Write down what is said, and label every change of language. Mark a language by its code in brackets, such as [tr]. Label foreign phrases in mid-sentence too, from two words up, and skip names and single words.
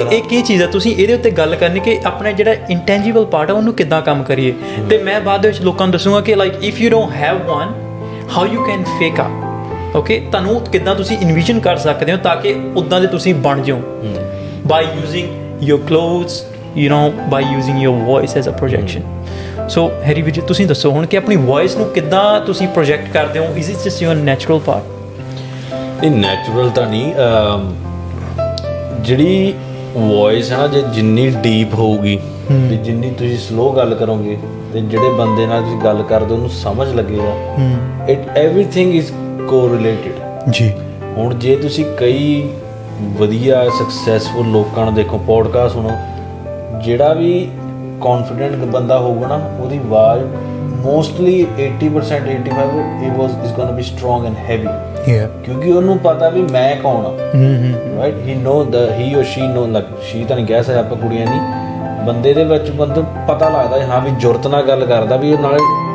[pa] ਇਹ ਕੀ ਚੀਜ਼ ਆ ਤੁਸੀਂ ਇਹਦੇ ਉੱਤੇ ਗੱਲ ਕਰਨੀ ਕਿ ਆਪਣਾ ਜਿਹੜਾ [en] intangible part [pa] ਆ ਉਹਨੂੰ ਕਿੱਦਾਂ ਕੰਮ ਕਰੀਏ ਤੇ ਮੈਂ ਬਾਅਦ ਦੇ ਵਿੱਚ ਲੋਕਾਂ ਨੂੰ ਦੱਸੂਗਾ ਕਿ [en] like if you don't have one how you can fake up okay [pa] ਤੁਹਾਨੂੰ ਕਿੱਦਾਂ ਤੁਸੀਂ ਇਨਵਿਜ਼ਨ ਕਰ ਸਕਦੇ ਹੋ ਤਾਂ ਕਿ ਉੱਦਾਂ ਦੇ ਤੁਸੀਂ ਬਣ ਜਾਓ [en] by using your clothes, you know, by using your voice as a projection. [pa] So ਹੈਰੀ ਵੀਰ ਜੀ ਤੁਸੀਂ ਦੱਸੋ ਹੁਣ ਕਿ ਆਪਣੀ ਵੌਇਸ ਨੂੰ ਕਿੱਦਾਂ ਤੁਸੀਂ ਪ੍ਰੋਜੈਕਟ ਕਰਦੇ ਹੋ [en] is it just your natural part? [pa] ਇਹ ਨੈਚੁਰਲ ਤਾਂ ਨਹੀਂ ਜਿਹੜੀ ਵੌਇਸ ਹੈ ਨਾ ਜੇ ਜਿੰਨੀ ਡੀਪ ਹੋਊਗੀ ਤੇ ਜਿੰਨੀ ਤੁਸੀਂ ਸਲੋ ਗੱਲ ਕਰੋਗੇ ਤੇ ਜਿਹੜੇ ਬੰਦੇ ਨਾਲ ਤੁਸੀਂ ਗੱਲ ਕਰਦੇ ਉਹਨੂੰ ਸਮਝ ਲੱਗੇਗਾ [en] it everything is correlated [pa] ਜੀ। ਹੁਣ ਜੇ ਤੁਸੀਂ ਕਈ ਵਧੀਆ ਸਕਸੈਸਫੁਲ ਲੋਕਾਂ ਨੂੰ ਦੇਖੋ ਪੋਡਕਾਸਟ ਸੁਣੋ ਜਿਹੜਾ ਵੀ ਕੌਨਫੀਡੈਂਟ ਬੰਦਾ ਹੋਊਗਾ ਨਾ ਉਹਦੀ ਆਵਾਜ਼ ਮੋਸਟਲੀ 80% 85 [en] is going to be strong and heavy [pa] ਕਿਉਂਕਿ ਉਹਨੂੰ ਪਤਾ ਵੀ ਮੈਂ ਕੌਣ ਆ [en] right he know he or she know like she [pa] ਤਾਂ ਨਹੀਂ ਕਹਿ ਸਕਦੇ ਆਪਾਂ ਕੁੜੀਆਂ ਨਹੀਂ ਬੰਦੇ ਦੇ ਵਿੱਚ ਬੰਦੇ ਪਤਾ ਲੱਗਦਾ ਹਾਂ ਵੀ ਜੁਰਤ ਨਾਲ ਗੱਲ ਕਰਦਾ ਵੀ ਉਹ ਨਾਲੇ